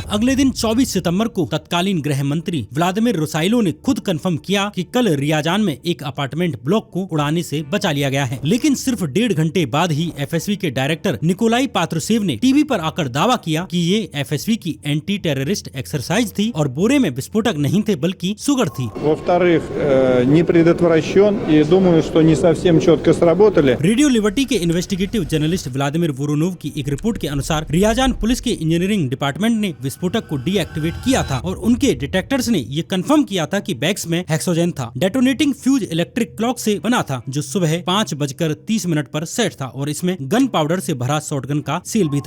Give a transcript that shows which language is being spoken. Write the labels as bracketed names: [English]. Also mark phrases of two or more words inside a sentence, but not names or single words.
[Hindi] अगले दिन 24 सितंबर को तत्कालीन गृह मंत्री व्लादिमीर रुसाइलो ने खुद कंफर्म किया कि कल रियाजान में एक अपार्टमेंट ब्लॉक को उड़ाने से बचा लिया गया है। लेकिन सिर्फ 1.5 घंटे बाद ही एफएसबी के डायरेक्टर निकोलाई पात्रुशेव ने टीवी पर आकर दावा किया कि ये एफएसबी की [English] anti terrorist exercise [Hindi] थी और बोरे में विस्फोटक नहीं थे बल्कि सुगर थी। [Russian] Во-вторых, не предотвращен и думаю, что не совсем четко сработали. [Hindi] रेडियो लिबर्टी के [English] investigative journalist [Hindi] व्लादिमीर वोरोनोव की एक रिपोर्ट के अनुसार रियाजान पुलिस के [English] engineering department [Hindi] ने विस्फोटक को डीएक्टिवेट किया था और उनके डिटेक्टर्स ने ये कंफर्म किया था कि बैग्स में हेक्सोजेन था। [English] detonating fuse electric clock [Hindi] से बना था जो सुबह 5:30 पर सेट था और इसमें [English] gun powder [Hindi] से भरा शॉटगन का सील भी था।